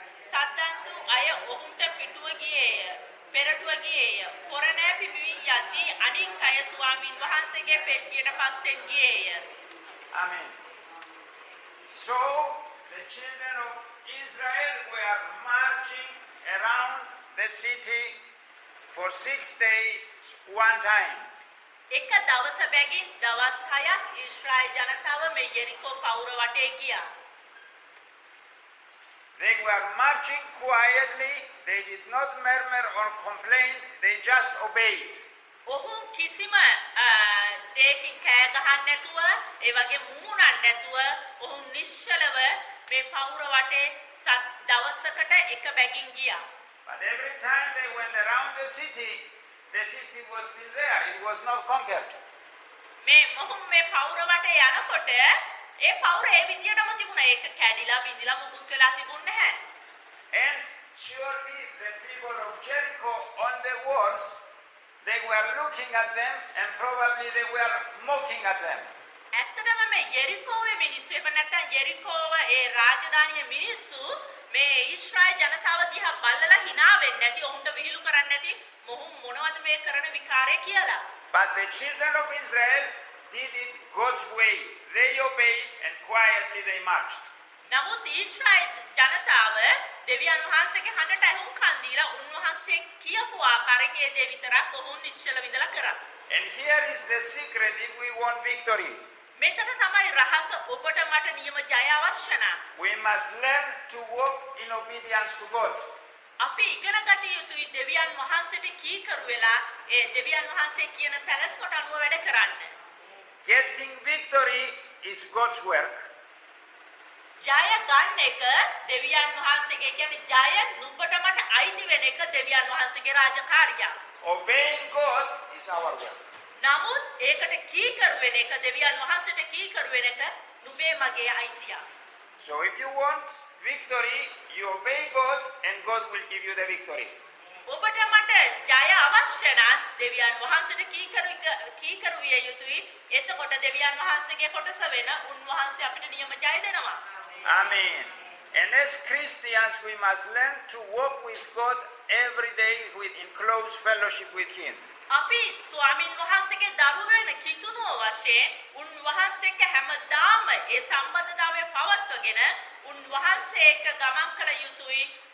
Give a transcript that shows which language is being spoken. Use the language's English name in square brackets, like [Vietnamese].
[Sinhala] සද්දන්තු අය ඔවුන්ට පිටුව ගියේය. පෙරටුව ගියේය. කොරණෑ පිබිවි යද්දී අනික් අය ස්වාමීන් වහන්සේගේ පෙට්ටියට පස්සෙන් ගියේය. [English] Amen. So the children of Israel were marching around the city for 6 days one time. [Sinhala] එක දවස බැගින් දවස් 6ක් ඊශ්‍රායල් ජනතාව මේ යෙරිකෝ පවුර වටේ ගියා. [English] They were marching quietly. They did not murmur or complain. They just obeyed. [Sinhala] ඔහුන් කිසිම දෙයකින් කෑ ගහන්න නැතුව ඒ වගේ මුමුණන්න නැතුව ඔහුන් නිශ්චලව මේ පවුර වටේ දවසකට එක බැගින් ගියා. [English] But every time they went around the city, the city was still there. It was not conquered. [Sinhala] මේ මොහොම මේ පවුර වටේ යනකොට ඒ පවුර ඒ විදියටම තිබුණා. ඒක කැඩිලා බිඳිලා මුකුත් වෙලා තිබුණේ නැහැ. [English] And surely the people of Jericho on the walls, they were looking at them and probably they were mocking at them. [Sinhala] ඇත්තටම මේ යෙරිකෝවේ මිනිස්සු එහෙම නැත්නම් යෙරිකෝව ඒ රාජධානියේ මිනිස්සු මේ ඊශ්‍රායල් ජනතාව දිහා බලලා hina වෙන්නේ නැති ඔවුන්ට විහිළු කරන්නේ නැති මොහු මොනවද මේ කරන විකාරය කියලා. [English] But the children of Israel did it God's way. They obeyed and quietly they marched. [Sinhala] නමුත් ඊශ්‍රායල් ජනතාව දෙවියන් වහන්සේගේ හඬට ඇහුම්කන් දීලා උන්වහන්සේ කියපු ආකාරයේ ඒ දේ විතරක් ඔවුන් නිශ්චල විඳලා කරා. [English] And here is the secret if we want victory. [Sinhala] මෙතන තමයි රහස ඔබට මට නියම ජය අවශ්‍ය නම්. [English] We must learn to walk in obedience to God. [Sinhala] අපි ඉගෙන ගත යුතුයි දෙවියන් වහන්සේට කීකරු වෙලා ඒ දෙවියන් වහන්සේ කියන සැලැස්මට අනුව වැඩ කරන්න. [English] Getting victory is God's work. [Sinhala] ජය ගන්න එක දෙවියන් වහන්සේගේ කියන්නේ ජය නුඹට මට අයිති වෙන එක දෙවියන් වහන්සේගේ රාජකාරිය. [English] Obeying God is our work. [Sinhala] නමුත් ඒකට කීකරු වෙන එක දෙවියන් වහන්සේට කීකරු වෙන එක නුඹේ මගේ අයිතිය. [English] So if you want victory, you obey God and God will give you the victory. [Sinhala] ඔබට මට ජය අවශ්‍ය නම් දෙවියන් වහන්සේට කීකරු විය යුතුයි. එතකොට දෙවියන් වහන්සේගේ කොටස වෙන උන්වහන්සේ අපිට නියම ජය දෙනවා. [English] Amen. And as Christians, we must learn to walk with God every day in close fellowship with Him. [Sinhala] අපි ස්වාමීන් වහන්සේගේ දරුවෝ වෙන කිතුණුව වශයෙන් උන්වහන්සේක හැමදාම ඒ සම්බන්ධතාවය පවත්වගෙන උන්වහන්සේ එක්ක ගමන් කළ යුතුයි.